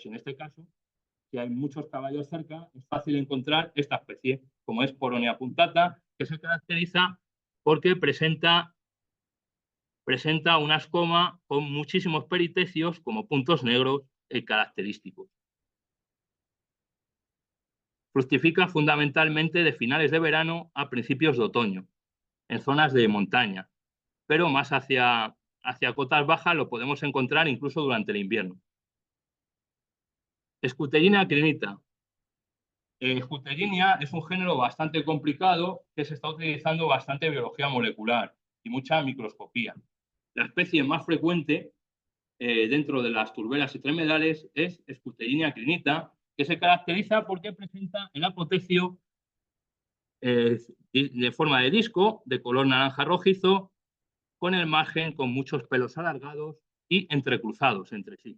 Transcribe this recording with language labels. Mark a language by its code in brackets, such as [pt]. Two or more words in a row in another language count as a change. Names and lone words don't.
[es] En este caso, si hay muchos caballos cerca, es fácil encontrar esta especie, como es Coronia puntata, que se caracteriza porque presenta una escoma con muchísimos peritecios como puntos negros característicos. Fructifica fundamentalmente de finales de verano a principios de otoño, en zonas de montaña, pero más hacia cotas bajas lo podemos encontrar incluso durante el invierno. Scuterina crinita. Scuterinia es un género bastante complicado que se está utilizando bastante biología molecular y mucha microscopía. La especie más frecuente dentro de las turberas y tremedales es Scuterinia crinita, que se caracteriza porque presenta el apotecio de forma de disco, de color naranja rojizo, con el margen con muchos pelos alargados y entrecruzados entre sí.